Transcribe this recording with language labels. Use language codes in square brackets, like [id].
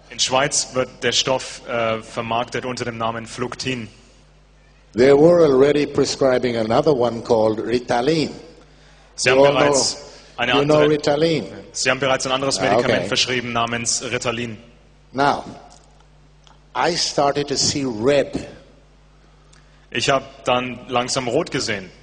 [de] In Schweiz wird der Stoff vermarktet unter dem Namen Fluktin. [en] They were already prescribing another one called Ritalin. [de] Sie haben bereits Ritalin. Sie haben bereits ein anderes Medikament verschrieben namens Ritalin. [en] Now, I started to see red. [de] Ich habe dann langsam rot gesehen.